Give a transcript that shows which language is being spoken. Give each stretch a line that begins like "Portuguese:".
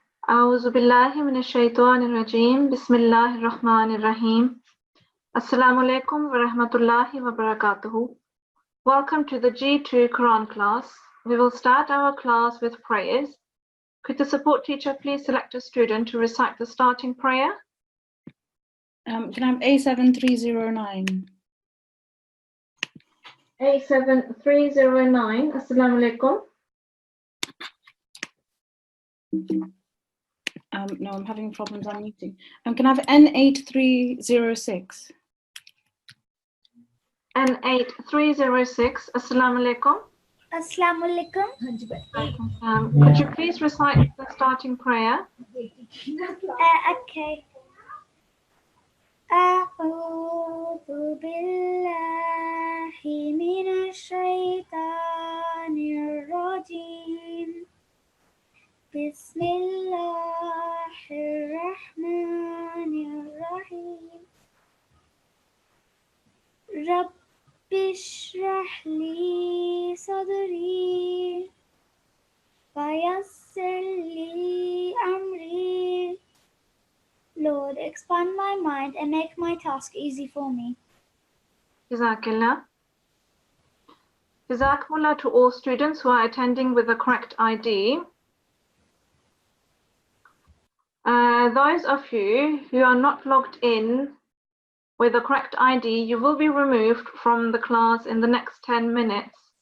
Arabic: أعوذ بالله من الشيطان الرجيم بسم الله الرحمن الرحيم Assalamu alaikum wa rahmatullahi wa barakatuhu.
English: Welcome to the G2 Quran class. We will start our class with prayers. Could the support teacher please select a student to recite the starting prayer? Can I have A7309? A7309. Assalamu alaikum. No, I'm having problems unmuting. Can I have N8306? N8306. Assalamu alaikum. Assalamu alaikum. Could you please recite the starting prayer? Okay.
Arabic: أعوذ بالله من الشيطان الرجيم بسم الله الرحمن الرحيم رب اشرح لي صدري ويسر لي أمري
English: Lord, expand my mind and make my task easy for me. Jazakallah. Jazakumullah to all students who are attending with the correct ID. Those of you who are not logged in with the correct ID, you will be removed from the class in the next 10 minutes.